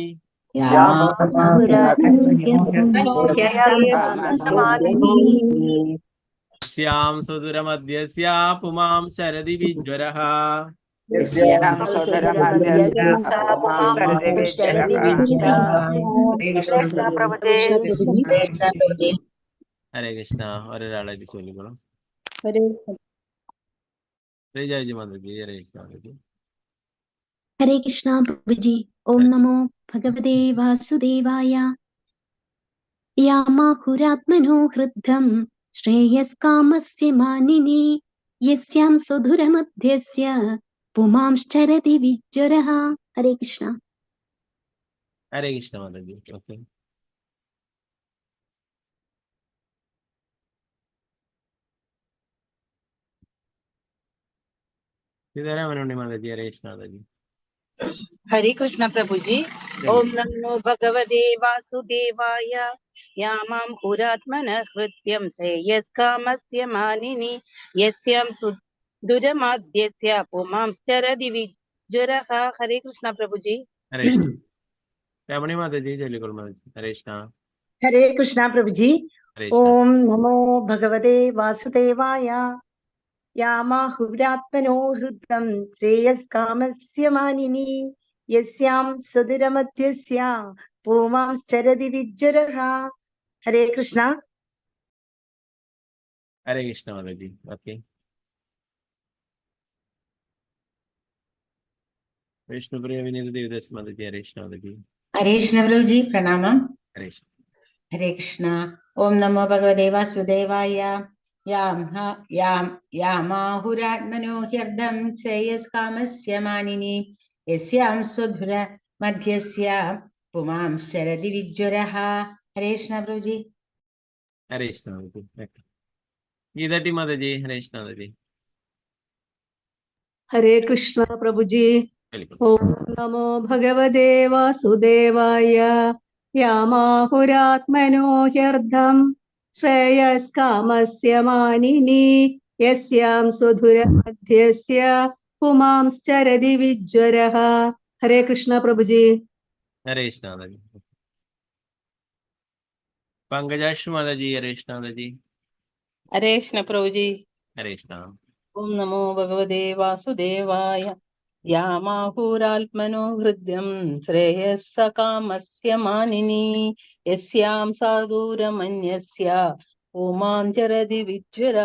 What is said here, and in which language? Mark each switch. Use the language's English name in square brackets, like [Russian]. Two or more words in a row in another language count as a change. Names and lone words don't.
[Sanskrit] यस्यां सुदुरमध्यस्य पुमां शरदि विज्वरः हरे कृष्णा [Malayalam] ഒരാളായിട്ട് ചൊല്ലിക്കോളൂ. ശ്രീജയജി മാതാജി ഹരേ കൃഷ്ണ മാതാജി. [Hindi] हरे कृष्णा प्रभु जी. [Sanskrit] ओम नमो भगवते वासुदेवाय. यामाहुरात्मनो हृद्धं श्रेयस्कामस्य मानिनी यस्यां सुधुरमध्यस्य पुमांश्चरति विज्वरः. हरे कृष्णा. [Malayalam] ഹരേ കൃഷ്ണ മാതാജി. ഓക്കെ, സീതാരാമനുണ്ണി മാതാജി ഹരേ കൃഷ്ണ മാതാജി. [Hindi] हरे कृष्ण प्रभु जी. [Sanskrit] ओम नमो भगवते वासुदेवाय. यामां पुरात्मनः हृत्यं श्रेयस्कामस्य मानिनी यस्यां सुदुरमाद्यस्य पुमांश्चरति विज्वरः. [Hindi] हरे कृष्ण प्रभु जी. [Malayalam] ഹരേ കൃഷ്ണ രമണി മാതാജി ചൊല്ലിക്കോളൂ മാതാജി. ഹരേ കൃഷ്ണ. [Hindi] हरे कृष्णा प्रभु जी. [Malayalam] ഹരേ കൃഷ്ണ. [Sanskrit] ओम नमो भगवते वासुदेवाय. यामाहुरात्मनो हृदं श्रेयस्कामस्य मानिनी यस्यां सुदुरमध्यस्य पुमांश्चरति विज्वरः. हरे कृष्णा. [Malayalam] ഹരേ കൃഷ്ണ മാതാജി. ഓക്കെ, വിഷ്ണുപ്രിയ വിനീത ദേവദാസ് മാതാജി ഹരേ കൃഷ്ണ മാതാജി. [Hindi] हरे कृष्ण प्रभु जी. प्रणामम. [Malayalam] ഹരേ കൃഷ്ണ. [Sanskrit] हरे कृष्ण. ओम नमो भगवते वासुदेवाय. यामाहुरात्मनो ह्यर्दं श्रेयस्कामस्य मानिनी यस्यां सुधुर मध्यस्य पुमांश्चरति विज्वरः. [Hindi] हरे कृष्ण प्रभु जी. [Malayalam] ഹരേ കൃഷ്ണ മാതാജി. ഓക്കെ, ഗീതാട്ടി മാതാജി ഹരേ കൃഷ്ണ മാതാജി. [Hindi] हरे कृष्ण प्रभु जी. [Malayalam] ചൊല്ലിക്കോളൂ. [Sanskrit] ओम नमो भगवते वासुदेवाय. यामाहुरात्मनो ह्यर्धं श्रेयस्कामस्य मानिनी यस्यां सुधुरमध्यस्य पुमांश्चरति विज्वरः. [Hindi] हरे कृष्ण प्रभु जी. [Malayalam] ഹരേ കൃഷ്ണ മാതാജി. പങ്കജാക്ഷ മാതാജി ഹരേ കൃഷ്ണ മാതാജി. [Hindi] हरे कृष्ण प्रभु जी. [Malayalam] ഹരേ കൃഷ്ണ. [Sanskrit] ओम नमो भगवते वासुदेवाय. यामाहुरात्मनो हृद्यं श्रेयस्कामस्य मानिनी यस्यां साधुरमन्यस्य पुमांश्चरति विज्वरः.